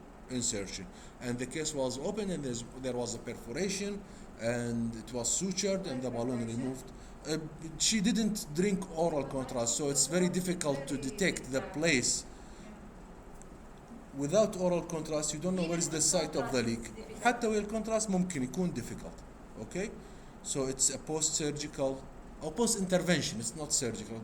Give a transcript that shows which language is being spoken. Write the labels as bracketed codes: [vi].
[en] insertion, and the case was open, and there was a perforation, and it was sutured, and the balloon removed. She didn't drink oral contrast, so it's very difficult to detect the place. Without oral contrast, you don't know where is the site of the leak. [ar] حتى والcontrast ممكن يكون difficult. [en] Okay, so it's a post-surgical or post-intervention. It's not surgical.